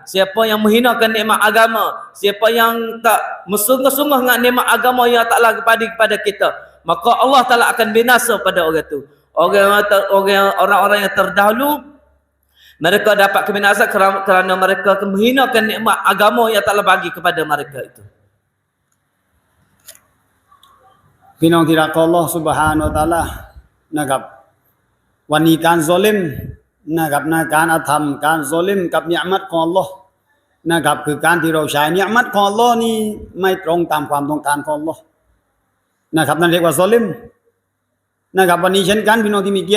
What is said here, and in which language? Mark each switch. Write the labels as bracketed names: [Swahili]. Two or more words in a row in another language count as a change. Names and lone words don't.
[Malay] Siapa yang menghinakan nikmat agama, siapa yang tak bersungguh-sungguh dengan nikmat agama yang taklah bagi kepada kita, maka Allah Ta'ala akan binasa pada orang itu. Orang-orang yang terdahulu, mereka dapat kebinasaan kerana mereka menghinakan nikmat agama yang taklah bagi kepada mereka itu. [Thai] พี่น้องที่รักของ [Arabic] الله سبحانه وتعالى [Thai] นะครับวันนี้การซอลิมนะครับการอาธรรมการซอลิมกับนิมัตของอัลลอฮ์นะครับคือการที่เราใช้นิมัตของอัลลอฮ์นี่ไม่ตรงตามความต้องการของอัลลอฮ์นะครับนั่นเรียกว่าซอลิมนะครับวันนี้เช่นกันพี่น้องที่มีเกียรติ